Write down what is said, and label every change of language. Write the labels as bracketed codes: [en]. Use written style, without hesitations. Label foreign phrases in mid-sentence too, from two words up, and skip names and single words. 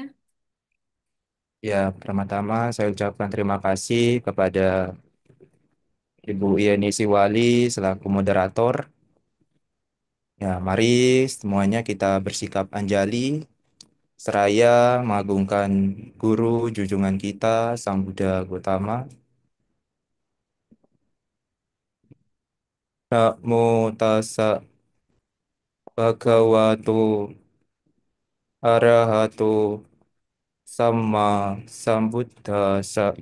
[id] Ya, pertama-tama saya ucapkan terima kasih kepada Ibu Yeni Siwali selaku moderator. Ya, mari semuanya kita bersikap anjali seraya mengagungkan guru junjungan kita Sang Buddha Gautama. [pi] Namo tassa bhagavato arahato Sama Sambuddhasa.